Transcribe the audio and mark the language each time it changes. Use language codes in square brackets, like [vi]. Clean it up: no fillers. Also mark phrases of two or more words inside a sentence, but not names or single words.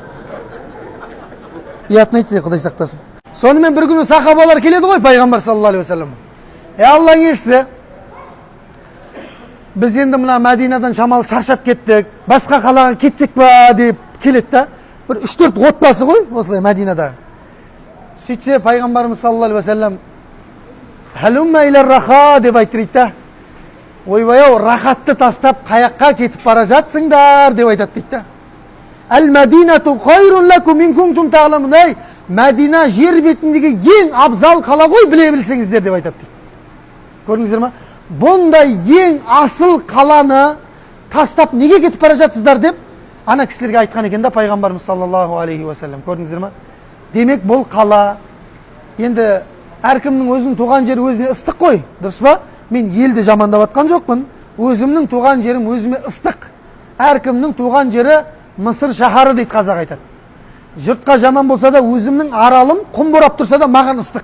[kk] Ұятын айтса, Құдай сақтасын. Сонымен бір күні сахабалар келеді ғой пайғамбар [ar] صلى الله عليه وسلم. [kk] Алланың елшісі, біз енді мына Мәдинадан шамалы шаршап кеттік, басқа қалаға кетсек па деп келеді да. Бір 3-4 отбасы ғой осылай Мәдинада. Сөйтсе пайғамбарымыз [ar] صلى الله عليه وسلم «هلم إلى الراحة» [kk] деп айтты да. Ойбай-ау, рахатты тастап қаяққа кетіп бара жатсыңдар деп айтады дейді да. [ar] المدينة خير لكم إن كنتم تعلمون. [kk] Ей, Мәдина жер бетіндегі ең абзал қала ғой, біле білсеңіздер деп айтады дейді. Көрдіңіздер ма? Бұндай ең асыл қаланы тастап неге кетіп бара жатсыздар деп ана кісілерге айтқан екен да пайғамбарымыз [ar] صلى الله عليه وسلم. [kk] Көрдіңіздер ма? Демек бұл қала енді әркімнің өзінің туған жері өзіне ыстық қой, дұрыс па? Мен елді жамандап атқан жоқпын. Өзімнің туған жерім өзіме ыстық. Әркімнің туған жері Мысыр шаһары дейді қазақ айтады. Жұртқа жаман болса да өзімнің аралым құм борап тұрса да маған ыстық.